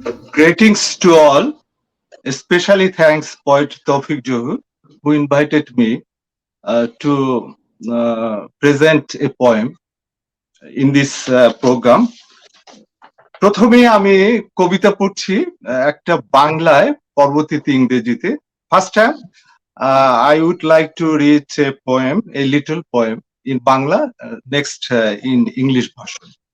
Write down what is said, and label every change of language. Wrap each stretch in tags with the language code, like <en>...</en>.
<en>Greetings to all. Especially thanks poet Toufiq Zohur, who invited me to present a poem in this program.</en> <bn>প্রথমে আমি কবিতা পড়ছি একটা বাংলায় পরবর্তীতে ইংরেজিতে.</bn> <en>First time I would like to read a poem, a little poem in Bangla, next in English version.</en>